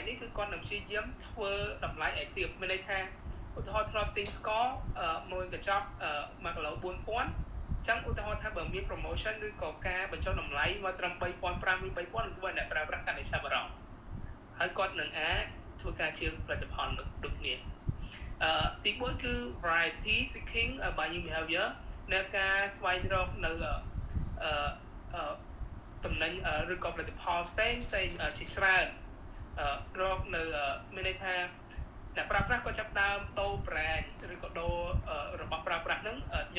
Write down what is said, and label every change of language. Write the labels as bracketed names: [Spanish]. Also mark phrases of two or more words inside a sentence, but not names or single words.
[Khmer] នេះគឺគាត់នឹងព្យាយាមធ្វើតម្លៃឲ្យទាបមានន័យថាឧទាហរណ៍ធ្លាប់ទិញស្ករមួយកញ្ចប់1គីឡូ 4000 អញ្ចឹងឧទាហរណ៍ថាបើមាន promotion ឬក៏ការបញ្ចុះតម្លៃមកត្រឹម 3500 ឬ 3000 នឹងធ្វើឲ្យអ្នកប្រើប្រាស់កាន់តែឆាប់អារម្មណ៍ហើយគាត់នឹងអាចធ្វើការជាផលិតផលដូចគ្នាទី1គឺ [English] variety seeking buying behavior [Khmer] នៅការស្វែងរកនៅ តំណែងឬក៏ផលិតផលផ្សេងជាច្រើនរកនៅមានន័យថាអ្នកប្រើប្រាស់ក៏ចាប់ដើមដូរ brand ឬក៏ដូររបស់ប្រើប្រាស់ហ្នឹងញឹក